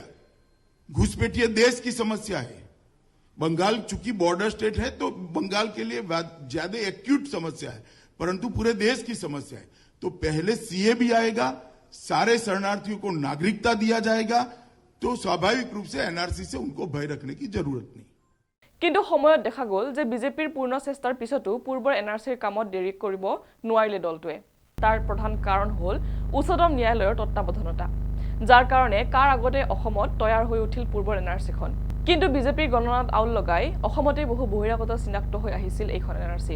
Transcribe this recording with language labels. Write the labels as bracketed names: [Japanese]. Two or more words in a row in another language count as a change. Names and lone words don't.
[Hindi] घुसपैठिया देश की समस्या है। बंगाल चूंकि [English] border state [Hindi] है तो बंगाल के लिए ज्यादा एक्यूट समस्या है, परंतु पूरे देश की समस्या है। तो पहले सीएबी आएगा, सारे शरणार्थियों को नागरिकता दिया जाएगा, तो स्वाभाविक रूप से एनआरसी से उनको भय रखने की जरूरत नहीं। [Assamese] কিন্তু সময়ত দেখা গ'ল যে বিজেপিৰ পূৰ্ণ চেষ্টাৰ পিছতো পূৰ্বৰ এনআৰচিৰ কামত দেৰি কৰিব নোৱাৰিলে দলটোৱে। তাৰ প্ৰধান কাৰণ হ'ল উচ্চতম ন্যায়ালয়ৰ তত্বাৱধানতা, যাৰ কাৰণে কাৰ আগতে অসমত তৈয়াৰ হৈ উঠিল পূৰ্বৰ এনআৰচিখন। কিন্তু বিজেপিৰ গণনাত আউল লগাই অসমতে বহু বহিৰাগত চিনাক্ত হৈ আহিছিল এইখন এনআৰচিত।